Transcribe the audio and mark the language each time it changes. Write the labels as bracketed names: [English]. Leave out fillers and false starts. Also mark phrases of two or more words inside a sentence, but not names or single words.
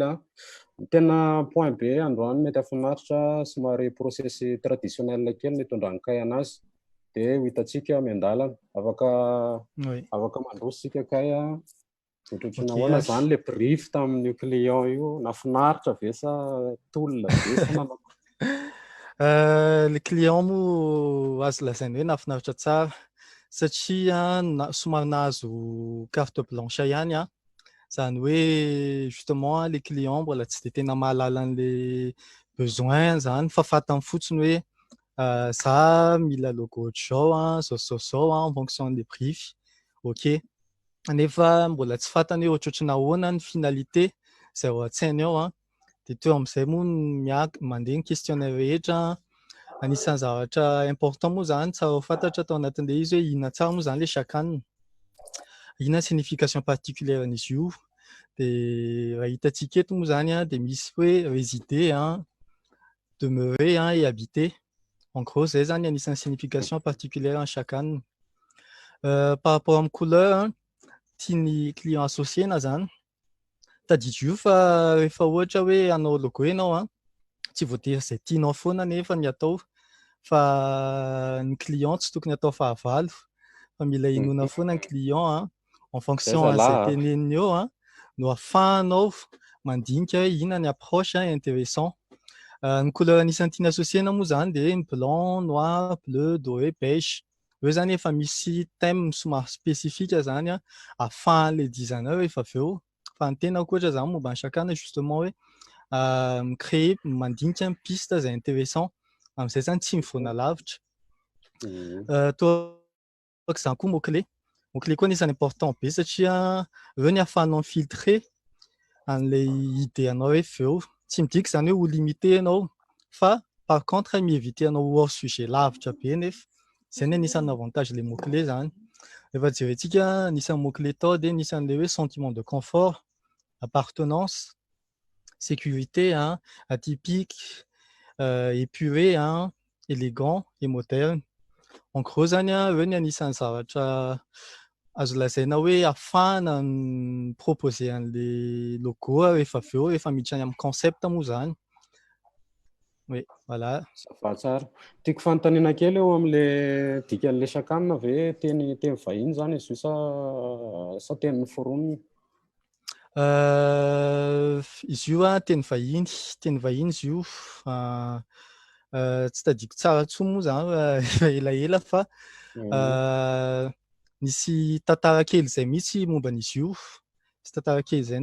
[Malagasy] Ny tena point be androany mety afinaritra somary [French] process traditionnel [Malagasy] kely ny itondrany kay anazy dia ho hitantsika miandalana afaka mandrositsika kay ohatrohatrany ahoana zany ilay brief tamin'io client io, nafinaritra ve sa tolona ve sa nanao? Le client moa azo lazaina hoe nafinaritra tsara satria somary nahazo [French] carte blanche [Malagasy] ihany a, zany hoe [French] justement les clients [Malagasy] mbola tsy de tena mahalala an' [French] le besoin [Malagasy] zany fa fantany fotsiny hoe za mila logo ohatr'izao zao [French] en fonction des briefs. [Malagasy] Ok, nefa mbola tsy fantany hoe ohatrohatry nahoana ny finalité zay ao an-tsainy ao de teo amin'izay moa mandeha ny questionnaire rehetra. Anisan'ny zavatra important moa zany tsara ho fantatra tao anatin'le izy hoe inona tsara moa zany le chakanina, inona [French] signification particulière [Malagasy] an'izy io, de raha hitantsika eto moa zany de misy hoe [French] résider, demeurer et habiter. En gros [Malagasy] zay zany anisan'ny [French] signification particulière en [Malagasy] chakanina. Par rapport amin'ny couleur tiany client associena zany, tadidro io fa rehefa ohatra hoe hanao logo ianao tsy voatery zay tianao foana nefa ny atao, fa ny client tsy tokony atao fahavalo, fa mila inoana foana ny client [French] en fonction [Malagasy] an'izay teneniny eo no ahafahanao mandinika hoe inona ny [French] approche intéressant. [Malagasy] Ny couleur anisan'ny tiany associena moa zany de [French] blanc, noir, bleu, doré, beige. [Malagasy] Eo zany efa misy thème somary spécifique zany ahafahan'le designer efa avy eo, fa ny tenako ohatra zany momba ny chakanina justement hoe créer mandinika piste zay intéressant, amin'izay zany tsy mivoana lavitra. Toa zany koa mot-clé koa anisan'ny important be satria eo ny ahafahanao filtrer an'le idéanao rehefa eo, tsy midika zany hoe ho limité ianao, fa [French] par contre [Malagasy] mieviter anao [French] hors sujet [Malagasy] lavitra be nefa zay ny anisan'ny [French] avantage le mot-clé [Malagasy] zany. Efa jerentsika anisan'ny mot-clé tao de anisan'le hoe [French] sentiment de confort, appartenance, sécurité, atypique, épuré, élégant et moderne. En gros [Malagasy] zany eo ny anisan'ny zavatra azo lazaina hoe ahafahana proposer an'le logo rehefa avy eo rehefa miditra any amin'ny concept moa zany. [French] Oui, voilà. [Malagasy] Zava tsara. Tiako fanontaniana kely eo amin'le dikan'le chakanina ve teny vahiny zany izy io sa teny foronina? Izy io teny vahiny izy io, tsy tadidiko tsara intsony moa zany efa elaela fa nisy tantara kely zay mihitsy momban'izy io, nisy tantara kely zay